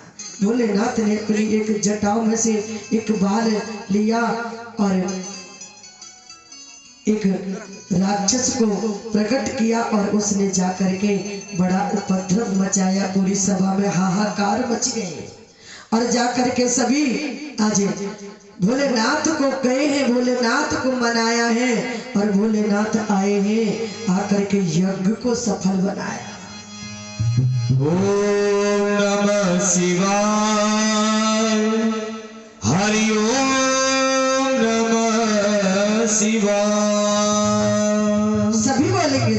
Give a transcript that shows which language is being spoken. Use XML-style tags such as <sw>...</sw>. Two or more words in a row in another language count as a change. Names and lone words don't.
<hi>भोलेनाथ ने अपनी एक जटाओं में से एक बाल लिया और एक राक्षस को प्रकट किया और उसने जाकर के बड़ा उपद्रव मचाया। पूरी सभा में हाहाकार मच गए और जाकर के सभी आज भोलेनाथ को कहे हैं, भोलेनाथ को मनाया है और भोलेनाथ आए हैं, आकर के यज्ञ को सफल बनाया।</hi> <sa>ओम नमः शिवाय, हरि ओम नमः शिवाय।</sa> <hi>सभी बोलेंगे</hi>